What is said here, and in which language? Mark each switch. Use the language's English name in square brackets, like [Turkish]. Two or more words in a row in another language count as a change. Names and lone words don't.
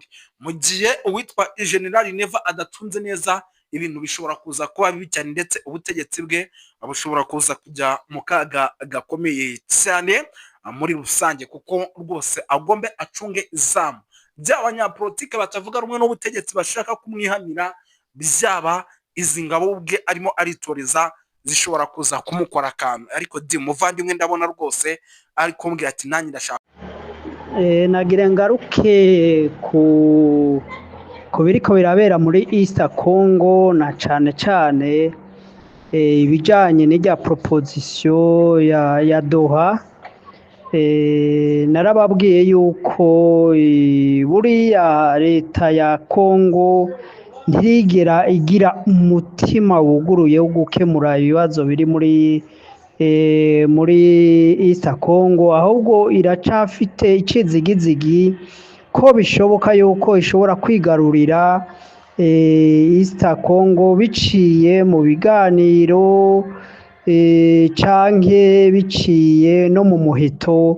[Kinyarwanda] Mu gihe uwitwa General Neva adatunze neza, ibintu bishobora kuza kuba bibi cyane, ndetse ubutegetsi bwe bushobora kuza kujya mu kaga gakomeye cyane muri rusange, kuko rwose agombe acunge izamu by'abanyapolitike batavuga rumwe n'ubutegetsi bashaka kumwihanira, byaba izi ngabo ubwe arimo aritoreza zishobora kuza kumukora akantu. Ariko muvandimwe ndabona rwose ari kumbwira ati nanjye ndashaka [Rundi] nagira ngaruke ku biriko birabera muri East Congo, na cyane cyane ibijyanye n'ijya proposition ya Doha. Narababwiye yuko buriya leta ya Congo ntirigera igira umutima wuguruye wo gukemura ibibazo biri muri East Congo, ahubwo iracafite icizigizigi ko bishoboka yuko ishobora kwigarurira East Congo biciye mu biganiro canke biciye no mu muheto.